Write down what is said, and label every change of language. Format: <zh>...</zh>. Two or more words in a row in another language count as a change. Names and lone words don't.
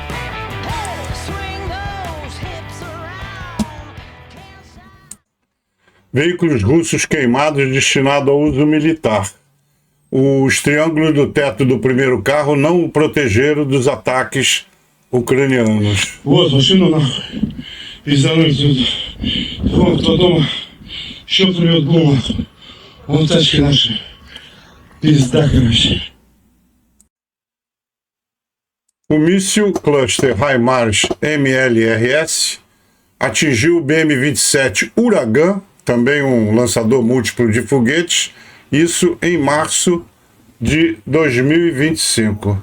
<pt>Veículos russos queimados destinados ao uso militar. Os triângulos do teto do primeiro carro não o protegeram dos ataques ucranianos.</pt> <ru>Вот, машину нахуй. Пизданули тут. Вон, кто дома. Щелкнули от гума. Вон тачки наши. Пизда, короче.</ru> <pt>O míssil cluster HIMARS MLRS atingiu o BM-27 Uragan, também um lançador múltiplo de foguetes, isso em março de 2025.</pt>